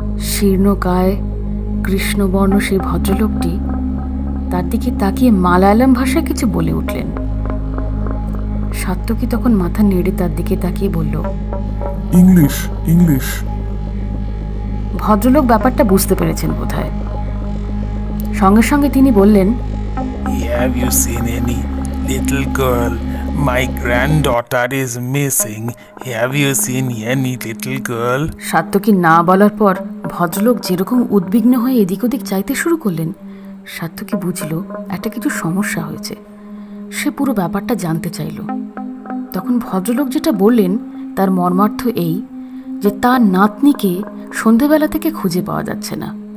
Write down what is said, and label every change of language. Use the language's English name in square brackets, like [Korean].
[Bangla] শীর্ণকায় কৃষ্ণবর্ণ সেই ভদ্রলোকটি তার দিকে তাকিয়ে মালায়ালাম ভাষায় কিছু বলে উঠলেন। সাত্তকী তখন মাথা নেড়ে তার দিকে তাকিয়ে বলল, [English] English English. [Bangla] ভদ্রলোক ব্যাপারটা বুঝতে পেরেছেন বোধহয়। সঙ্গে সঙ্গে তিনি বললেন, [English] Have you seen any little girl? My granddaughter is missing. Have you seen any little girl? [Bangla] Satyaki না বলার পর ভদ্রলোক যেরকম উদ্বিগ্ন হয়ে এদিক ওদিক চাইতে শুরু করলেন, সাত্তকী বুঝল একটা কিছু সমস্যা হয়েছে। সে পুরো ব্যাপারটা জানতে চাইল। তখন ভদ্রলোক যেটা বললেন তার মর্মার্থ এই যে তার নাতনিকে সন্ধেবেলা থেকে খুঁজে পাওয়া যাচ্ছে না।